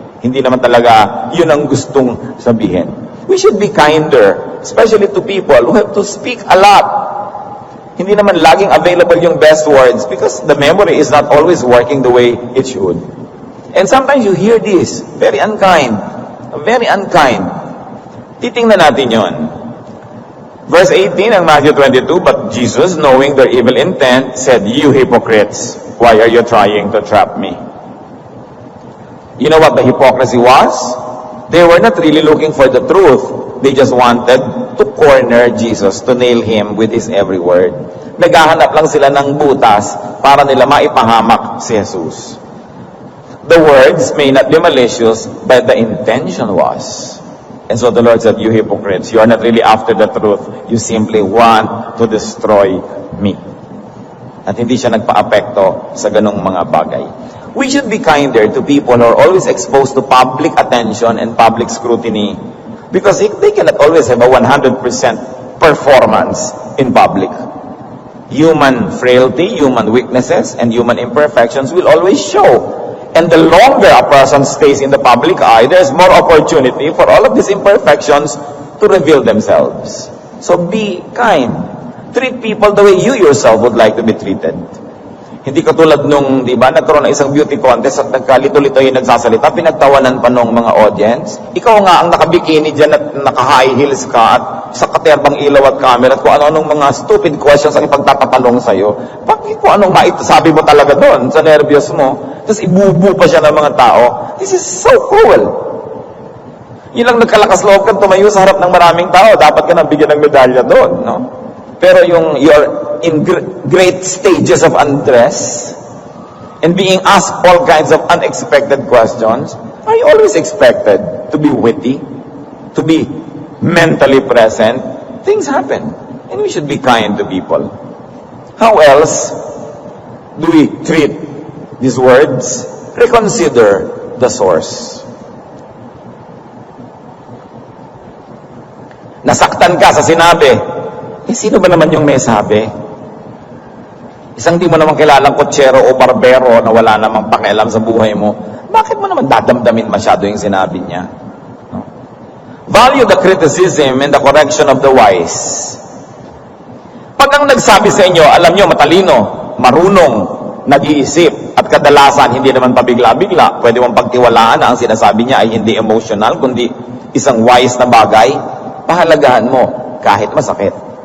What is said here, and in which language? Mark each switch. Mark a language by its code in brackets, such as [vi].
[tl] Hindi naman talaga yun ang gustong sabihin. [en] We should be kinder, especially to people who have to speak a lot. [tl] Hindi naman laging available yung best words [en] because the memory is not always working the way it should. And sometimes you hear this, very unkind. Very unkind. [tl] Titingnan natin yon. [en] Verse 18 ng Matthew 22, but Jesus, knowing their evil intent, said, "You hypocrites, why are you trying to trap me?" You know what the hypocrisy was? They were not really looking for the truth. They just wanted to corner Jesus, to nail him with his every word. [tl] Naghahanap lang sila ng butas para nila maipahamak si Jesus. [en] The words may not be malicious, but the intention was. And so the Lord said, "You hypocrites, you are not really after the truth. You simply want to destroy me." [tl] At hindi siya nagpa-apekto sa ganong mga bagay. [en] We should be kinder to people who are always exposed to public attention and public scrutiny because they cannot always have a 100% performance in public. Human frailty, human weaknesses, and human imperfections will always show. And the longer a person stays in the public eye, there's more opportunity for all of these imperfections to reveal themselves. So be kind. Treat people the way you yourself would like to be treated. [tl] Hindi katulad nung, di ba, nagkaroon ng isang beauty contest at nagkalito-lito yung nagsasalita, pinagtawanan pa nung mga audience. Ikaw nga ang nakabikini dyan at naka-high heels ka at sa katerbang ilaw at camera at kung ano-anong mga stupid questions ang ipagtatatanong sa'yo. Bakit kung anong maitasabi mo talaga doon sa nervyos mo? Tapos ibubu pa siya ng mga tao. [en] This is so cruel. [tl] Yun lang nagkalakas loob kang tumayo sa harap ng maraming tao. Dapat ka nang bigyan ng medalya doon, no? [en] Pero yung you're in great stages of undress and being asked all kinds of unexpected questions, are you always expected to be witty, to be mentally present? Things happen, and we should be kind to people. How else do we treat these words? Reconsider the source. [tl] Nasaktan ka sa sinabi. Sino ba naman yung may sabi? Isang di mo naman kilalang kotsero o barbero na wala namang pakialam sa buhay mo, bakit mo naman dadamdamin masyado yung sinabi niya? No? [en] Value the criticism and the correction of the wise. [tl] Pag ang nagsabi sa inyo, alam nyo, matalino, marunong, nag-iisip, at kadalasan hindi naman pabigla-bigla, pwede mong pagtiwalaan na ang sinasabi niya ay hindi emotional, kundi isang wise na bagay, pahalagahan mo kahit masakit.